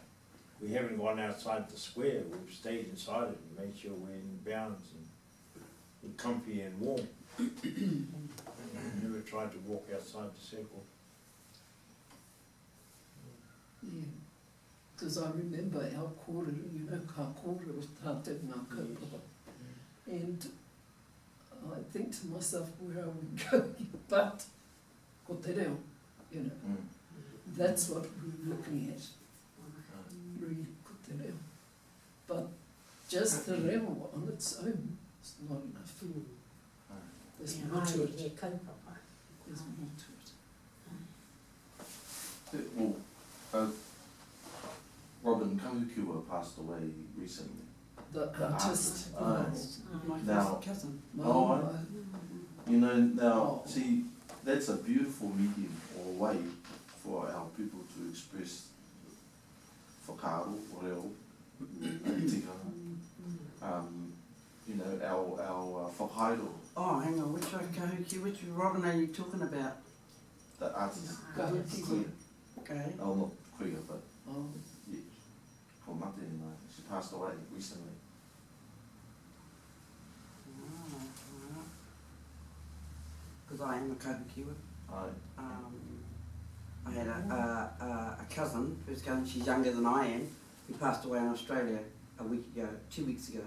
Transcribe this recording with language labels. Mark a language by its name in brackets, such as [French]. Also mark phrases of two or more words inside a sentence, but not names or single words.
[English] We haven't gone outside the square, we've stayed inside it and made sure we're in bounds and we're comfy and warm. Never tried to walk outside the circle. Yeah, because I remember our quarter, ka quarter was [Māori] tātou ngā kaupapa. [English] And I think to myself, where are we going? But, [Māori] ko te reo, [English] that's what we're looking at. Really, [Māori] ko te reo. [English] But just the reo on its own is not enough. There's more to it. There's more to it. Well, Robin Kahukiwa passed away recently. The artist. My Now- cousin. Now, see, that's a beautiful medium or way for our people to express [Māori] whakaaro, reo, tikanga, [English] our whakairo, Oh, hang on, which Robin are you talking about? the artist. Kahukiwa. Okay. Oh, not Kuia, but Oh, yeah, [Māori] ko mate, [English] she passed away recently. Because I am a kahukiwa. Aye. I had a cousin who's she's younger than I am, who passed away in Australia 2 weeks ago.